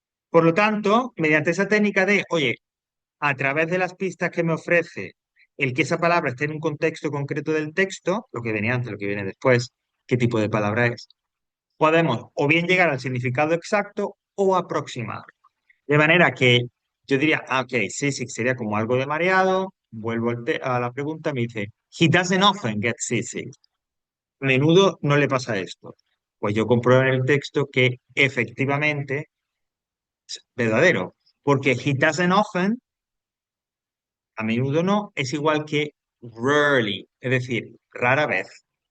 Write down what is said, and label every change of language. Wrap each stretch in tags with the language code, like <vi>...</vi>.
<es>Por lo tanto, mediante esa técnica de, oye, a través de las pistas que me ofrece el que esa palabra esté en un contexto concreto del texto, lo que venía antes, lo que viene después, qué tipo de palabra es, podemos o bien llegar al significado exacto o aproximar. De manera que yo diría, ok, sí, sí, sería como algo de mareado. Vuelvo a la pregunta, me dice,</es> <en>he doesn't often get seasick.</en> <es>A menudo no le pasa esto. Pues yo compruebo en el texto que efectivamente es verdadero, porque</es> <en>he doesn't often,</en> <es>a menudo no, es igual que rarely, es decir, rara vez.</es>